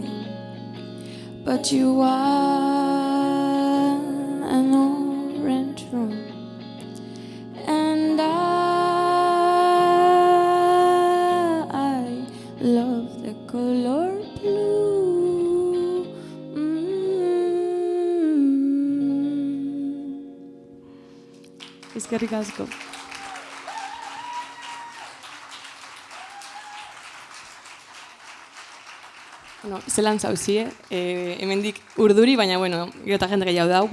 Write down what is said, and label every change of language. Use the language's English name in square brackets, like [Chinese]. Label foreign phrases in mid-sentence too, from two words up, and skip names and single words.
[English] But you want an orange room, and I love the color blue. [Basque] Eskerrik asko. Bueno, zelan zauzie, hemendik urduri, baina, bueno, gero eta jende gehiago dau.